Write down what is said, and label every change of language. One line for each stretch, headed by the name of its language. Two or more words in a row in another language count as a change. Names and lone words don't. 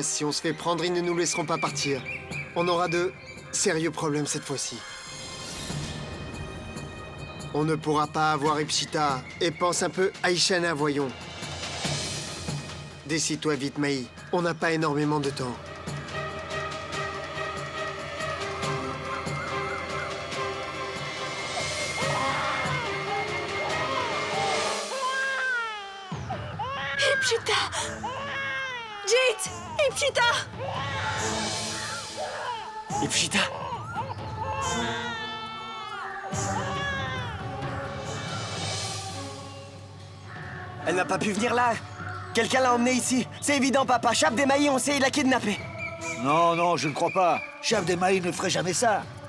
French: Si on se fait prendre, ils ne nous laisseront pas partir. On aura de sérieux problèmes cette fois-ci. On ne pourra pas avoir Pshita. Et pense un peu à Ishana, voyons. Décide-toi vite, Maï. On n'a pas énormément de temps. Pshita! Jit! Pshita! Pshita! Elle n'a pas pu venir là. Quelqu'un l'a emmenée ici. C'est évident, papa. Chab Maï, on sait, il l'a kidnappée. Non, non, je ne crois pas. Chab Maï ne ferait jamais ça.